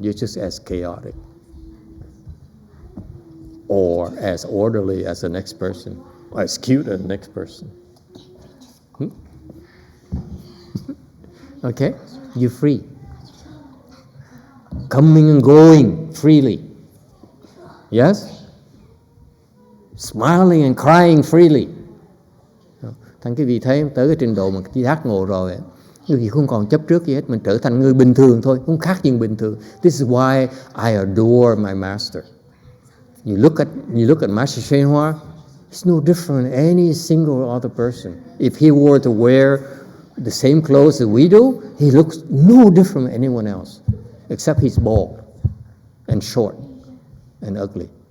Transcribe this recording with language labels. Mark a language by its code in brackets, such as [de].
[en] You're just as chaotic or as orderly as the next person, or as cute as the next person. Okay? You're free. Coming and going freely. Yes? Smiling and crying freely. [vi] Thành cái vị thấy tới cái trình độ mà giác ngộ rồi, quý vị không còn chấp trước gì hết, mình trở thành người bình thường thôi, không khác gì bình thường. [en] This is why I adore my master. You look at Master YongHua, he's no different than any single other person. If he were to wear the same clothes that we do, he looks no different than anyone else, except he's bald and short and ugly.